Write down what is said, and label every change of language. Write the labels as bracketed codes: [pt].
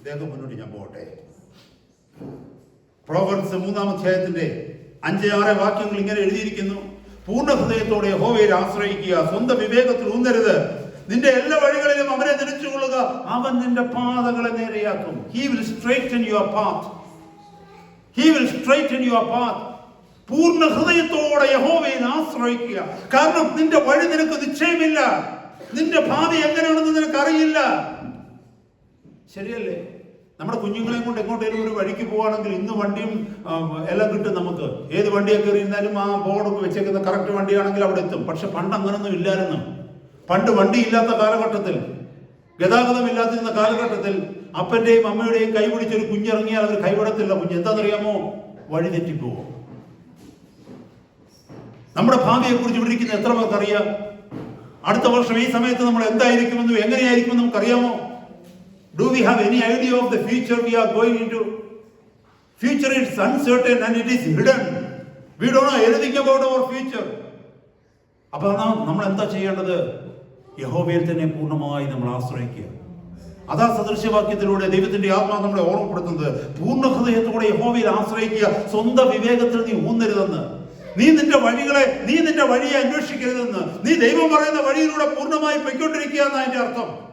[ml] മുന്നോട്ട് ഞാൻ പോകട്ടെ. പ്രോവർബ്സ് 3-ാം അധ്യായത്തിന്റെ 5-6 വാക്യങ്ങൾ ഇങ്ങനെ എഴുതിയിരിക്കുന്നു: പൂർണ്ണ ഹൃദയത്തോടെ യഹോവയിൽ ആശ്രയിക്കുക, സ്വന്തം വിവേകത്തിൽ ഊന്നരുത്, നിന്റെ എല്ലാ വഴികളിലും അവനെ ധരിച്ചുകൊള്ളുക, അവൻ നിന്റെ പാതകളെ നേരെയാക്കും. [en] He will straighten your path. He will straighten your path. [ml] പൂർണ്ണ ഹൃദയത്തോടെ യഹോവയിൽ ആശ്രയിക്കുക. കാരണം നിന്റെ വഴി നിനക്ക് നിശ്ചയമില്ല, നിന്റെ ഭാവി എങ്ങനെയാണെന്ന് നിനക്ക് അറിയില്ല. ശരിയല്ലേ? നമ്മുടെ കുഞ്ഞുങ്ങളെയും കൊണ്ട് എങ്ങോട്ടേലും ഒരു വഴിക്ക് പോവുകയാണെങ്കിൽ ഇന്ന് വണ്ടിയും എല്ലാം കിട്ടും. നമുക്ക് ഏത് വണ്ടിയെ കയറിയിരുന്നാലും ആ ബോർഡൊക്കെ വെച്ചേക്കുന്ന കറക്റ്റ് വണ്ടിയാണെങ്കിൽ അവിടെ എത്തും. പക്ഷെ പണ്ട് അങ്ങനൊന്നും ഇല്ലായിരുന്നു. പണ്ട് വണ്ടി ഇല്ലാത്ത കാലഘട്ടത്തിൽ, ഗതാഗതം ഇല്ലാതിരുന്ന കാലഘട്ടത്തിൽ അപ്പന്റെയും അമ്മയുടെയും കൈ പിടിച്ചൊരു കുഞ്ഞിറങ്ങിയാൽ അവർ കൈവിടത്തില്ല. കുഞ്ഞ് എന്താണെന്നറിയാമോ? വഴി തെറ്റിപ്പോവും. നമ്മുടെ ഭാവിയെ കുറിച്ച് ഇവിടെ ഇരിക്കുന്ന എത്ര പേർക്കറിയാം? അടുത്ത വർഷം ഈ സമയത്ത് നമ്മൾ എന്തായിരിക്കുമെന്നും എങ്ങനെയായിരിക്കുമെന്നും നമുക്കറിയാമോ? [en] Do we have any idea of the future we are going into? Future is uncertain and it is hidden. We don't know anything about our future. [ml] അപ്പോൾ നമ്മൾ എന്താ ചെയ്യേണ്ടത്? യഹോവയിൽ തന്നെ പൂർണ്ണമായി നമ്മൾ ആശ്രയിക്കുക. അതാ സദൃശ്യവാക്യത്തിലൂടെ ദൈവത്തിന്റെ ആത്മാവ് നമ്മളെ ഓർമ്മപ്പെടുത്തുന്നത്. പൂർണ്ണ ഹൃദയത്തോടെ യഹോവയിൽ ആശ്രയിക്കുക, സ്വന്തം വിവേകത്തിൽ നീ ഊന്നരുതെന്ന്. നീ നിന്റെ വഴിയെ അന്വേഷിക്കരുതെന്ന്. നീ ദൈവം പറയുന്ന വഴിയിലൂടെ പൂർണ്ണമായി പൊയ്ക്കൊണ്ടിരിക്കുക എന്നാണ് അതിന്റെ അർത്ഥം.